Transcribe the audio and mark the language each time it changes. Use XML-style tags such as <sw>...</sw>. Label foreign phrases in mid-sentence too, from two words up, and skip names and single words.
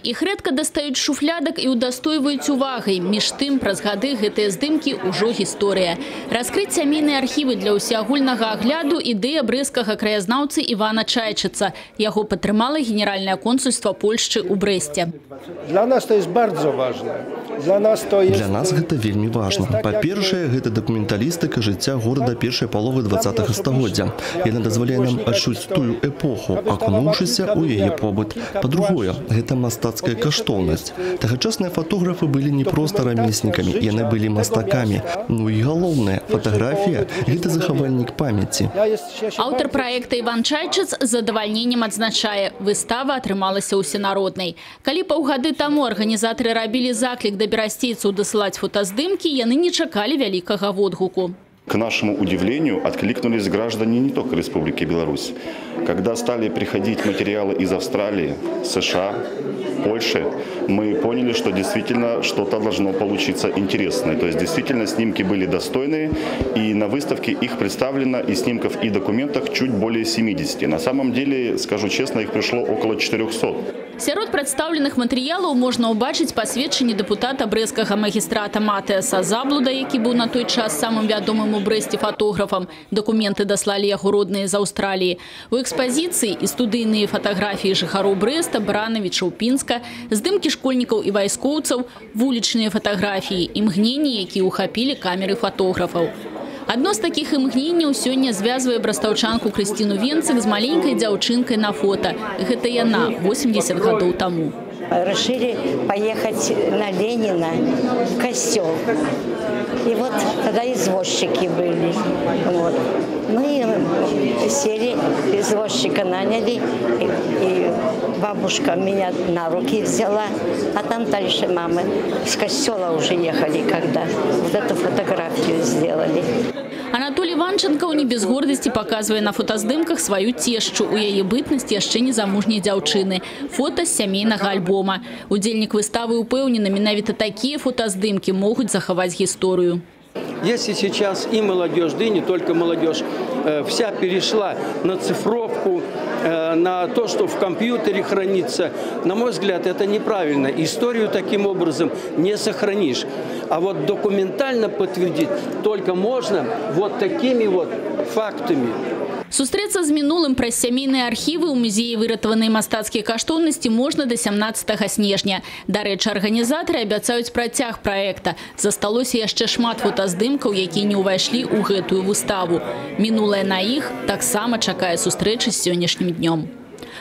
<be>Іх рэдка дастаюць з шуфлядак і ўдастойваюць увагай. Між тым, праз гады гэтыя здымкі ўжо гісторыя. Раскрыць сямейныя архівы для ўсеагульнага агляду – ідэя брэсцкага краязнаўцы Івана Чайчыца. Яго падтрымала Генеральнае консульства Польшчы ў Брэсце.</be> <ru>Для нас это bardzo важно. Для нас</ru> <be>гэта вельмі важна. Па-першае, гэта дакументалістыка жыцця горада першай паловы 20-го стагоддзя. Яна дазваляе нам адчуць тую эпоху, акунуўшыся ў яе побыт. Па-другое, гэта мастацкая каштоўнасць. Тагачасныя фотографы былі не проста рамеснікамі, яны былі мастакамі. Ну і галоўнае, фатаграфія – гэта захавальнік памяці. Аўтар праекта Іван Чайчыц з задавальненнем адзначае, выстава атрымалася ўсенароднай. Калі паўгады таму арганізатары рабілі заклік да берасцейцаў дасылаць фотаздымкі, яны не чакалі вялікага водгуку.</be> <ru>К нашему удивлению, откликнулись граждане не только Республики Беларусь. Когда стали приходить материалы из Австралии, США, Польши, мы поняли, что действительно что-то должно получиться интересное. То есть действительно снимки были достойные, и на выставке их представлено и снимков, и документов чуть более 70. На самом деле, скажу честно, их пришло около 400.</ru> <be>Сярод прадстаўленых матэрыялаў можна ўбачыць пасведчанне дэпутата брэсцкага магістрата Матыаса Заблуда, які быў на той час самым вядомым у Брэсце фотографам. Дакументы даслалі яго родныя з Аўстраліі. У экспазіцыі і студыйныя фатаграфіі жыхароў Брэста, Баранавічаў, Пінска, здымкі школьнікаў і вайскоўцаў, вулічныя фатаграфіі, імгненні, якія ўхапілі камеры фотографаў. Одно з таких імгненняў сёння звязвае брастаўчанку Крысціну Венцык з маленькай дзяўчынкай на фото. Гэта яна 80 гадоў таму.</be> <ru>Решили поехать на Ленина в костел. И вот тогда извозчики были. Вот. Мы сели, извозчика наняли, и бабушка меня на руки взяла, а там дальше мамы с костела уже ехали, когда вот эту фотографию сделали. Анатолий Иванченко не без гордости показывает на фотоздымках свою тещу.</ru> <be>У яе бытнасці яшчэ незамужняй дзяўчыны. Фото з сямейнага альбома. Удзельнік выставы упэўнены, менавіта такія фотоздымкі могуць захаваць гісторыю.</be> <ru>Если сейчас и молодежь, да и не только молодежь, вся перешла на цифровку, на то, что в компьютере хранится, на мой взгляд, это неправильно. Историю таким образом не сохранишь. А вот документально подтвердить только можно вот такими вот фактами.</ru> <be>Сустрэцца з мінулым праз сямейныя архівы ў музеі выратаванай мастацкія каштоўнасці можна до 17 снежня. Дарэчы, арганізатары абяцаюць працяг праекта. Засталося яшчэ шмат фотаздымкаў, якія не ўвайшлі ў гэтую выставу. Мінулае на іх таксама чакае сустрэчы з сённяшнім днём.</be>